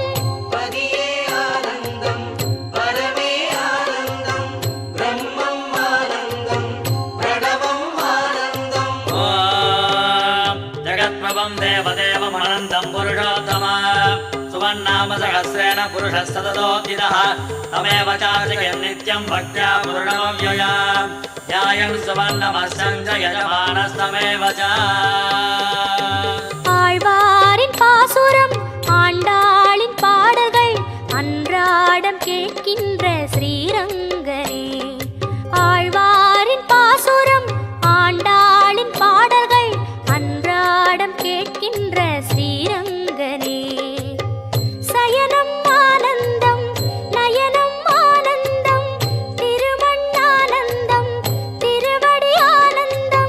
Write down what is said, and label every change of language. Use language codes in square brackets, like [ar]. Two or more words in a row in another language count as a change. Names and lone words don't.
[ta] பதியே ஆனந்தம் பரமே ஆனந்தம் பிரம்மம் ஆனந்தம் பிரணவம் ஆனந்தம் [sa] ओम् जगत्प्रभं देवदेवम् अनन्तं पुरुषोत्तमा सुवन्नाम सहस्रेण पुरुषः सततोऽधितः तमेव चार्चयन् नित्यं भक्त्या पूर्णमव्यया ध्यायन् सुवर्णमस्यं च यजमानस्तमेव च [ta] ஆழ்வாரின் பாசுரம் ஆண்டாளின் பாடல்கள் அன்றாடம் கேட்கின்ற ஸ்ரீரங்கனே ஆழ்வாரின் பாசுரம் ஆண்டாளின் பாடல்கள் அன்றாடம் கேட்கின்ற ஸ்ரீரங்கனே சயனம் ஆனந்தம் நயனம் ஆனந்தம் திருமண்ணானந்தம் திருவடி ஆனந்தம்